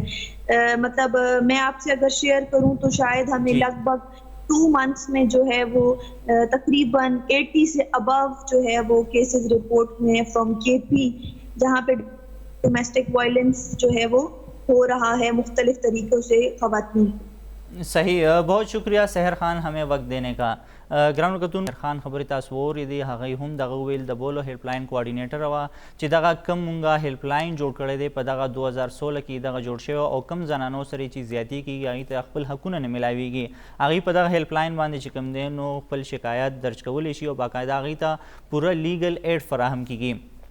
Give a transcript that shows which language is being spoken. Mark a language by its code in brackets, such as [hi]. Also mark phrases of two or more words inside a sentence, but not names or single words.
[ur] مطلب میں آپ سے اگر شیئر کروں تو شاید ہمیں لگ بھگ 2 منتھس میں جو ہے وہ تقریباً 80 سے ابو جو ہے وہ کیسز رپورٹ ہوئے ہیں [en] from KP, [ur] جہاں پہ [en] domestic violence [ur] جو ہے وہ ہو رہا ہے مختلف طریقوں سے خواتین. صحیح، بہت شکریہ سحر خان ہمیں وقت دینے کا. [ps] ګرانو کتونکو، سحر خان خبرې تاسو واورېدې، هغوی هم دغه وویل د بولو هیلپ لاین کوارډینیټر وه چې دغه کم مونږه هیلپ لاین جوړ کړی دی په دغه 2016 کې دغه جوړ شوی او کم زنانو سره چې زیاتي کېږي هغوی ته خپل حقونه نه میلاویږي، هغوی په دغه هیلپ لاین باندې چې کوم دی نو خپل شکایت درج کولی شي او باقاعده هغوی ته پوره [en] legal aid [ps] فراهم کېږي.